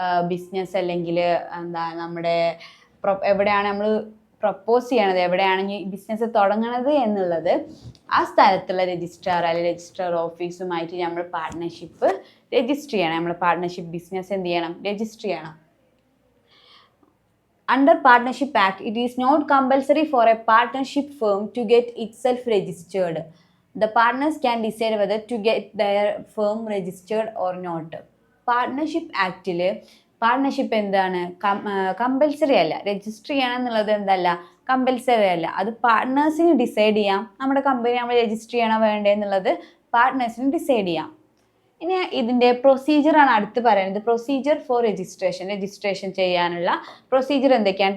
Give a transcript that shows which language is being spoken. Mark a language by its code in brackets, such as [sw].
[ml] Business അല്ലെങ്കിൽ എന്താ നമ്മുടെ എവിടെയാണ് നമ്മൾ പ്രപ്പോസ് ചെയ്യണത്, എവിടെയാണ് ഈ ബിസിനസ് തുടങ്ങണത് എന്നുള്ളത് ആ സ്ഥലത്തുള്ള രജിസ്ട്രാർ അല്ലെങ്കിൽ രജിസ്ട്രാർ ഓഫീസുമായിട്ട് നമ്മൾ പാർട്ട്ണർഷിപ്പ് രജിസ്റ്റർ ചെയ്യണം. നമ്മൾ പാർട്ട്ണർഷിപ്പ് ബിസിനസ് എന്ത് ചെയ്യണം, രജിസ്റ്റർ ചെയ്യണം. [en] Under Partnership Act, it is not compulsory for a partnership firm to get itself registered. The partners can decide whether to get their firm registered or not. [ml] Partnership ആക്റ്റിൽ partnership എന്താണ്, compulsory അല്ല. Register ചെയ്യണം എന്നുള്ളത് എന്തല്ല, compulsory അല്ല. അത് പാർട്ട്നേഴ്സിന് decide ചെയ്യാം. നമ്മുടെ company നമ്മൾ രജിസ്റ്റർ ചെയ്യണോ വേണ്ടേ എന്നുള്ളത് പാർട്ട്നേഴ്സിന് ഡിസൈഡ് ചെയ്യാം. ഇനി ഇതിൻ്റെ പ്രൊസീജിയറാണ് അടുത്ത് പറയുന്നത്. പ്രൊസീജിയർ ഫോർ രജിസ്ട്രേഷൻ ചെയ്യാനുള്ള പ്രൊസീജിയർ എന്തൊക്കെയാണ്?